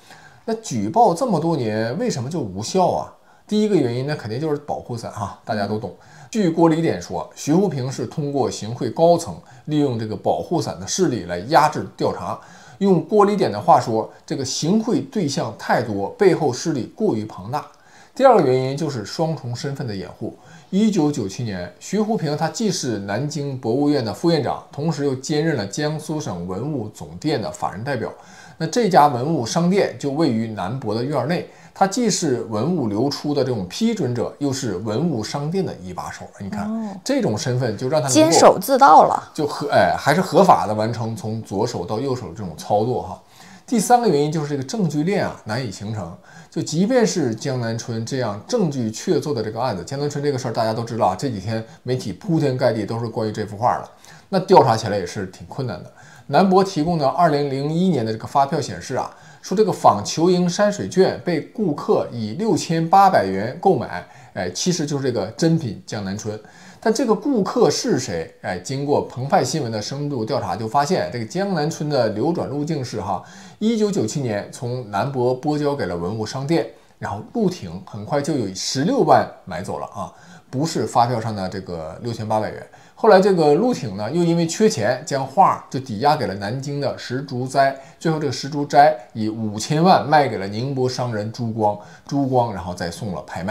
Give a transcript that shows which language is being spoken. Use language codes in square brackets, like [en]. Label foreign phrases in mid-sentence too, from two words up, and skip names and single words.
[zh] 那舉報這麼多年，為什麼就無效第一個原因呢，肯定就是保護傘大家都懂。據郭李典說，徐福平是通過行賄高層，利用這個保護傘的勢力來壓制調查。用郭李典的話說，這個行賄對象太多，背後勢力過於龐大。第二個原因就是雙重身份的掩護。1997年，徐福平他既是南京博物院的副院長，同時又兼任了江蘇省文物總店的法人代表。那這家文物商店就位於南博的院內，它既是文物流出的這種批准者，又是文物商店的一把手。你看，這種身份就讓他监守自盜了，就還是合法的完成從左手到右手的這種操作第3個原因就是這個證據鏈難以形成。就即便是江南春這樣證據確鑿的這個案子，江南春這個事兒大家都知道這幾天媒體鋪天蓋地都是關於這幅畫的，那調查起來也是挺困難的。南博提供的2001年的這個發票顯示說這個仿球形山水卷被顧客以6800元购買，其實就是这个真品江南春。但这个顾客是谁？经過澎湃新聞的深度調查，就發現這個江南春的流轉路徑是1997年從南博撥交給了文物商店，然後陸挺很快就有16萬買走了啊，不是發票上的這個6800元。後來這個陸挺呢，又因為缺錢，將畫就抵押給了南京的石竹齋，最後這個石竹齋以5000萬賣給了寧波商人朱光，然後再送了拍賣。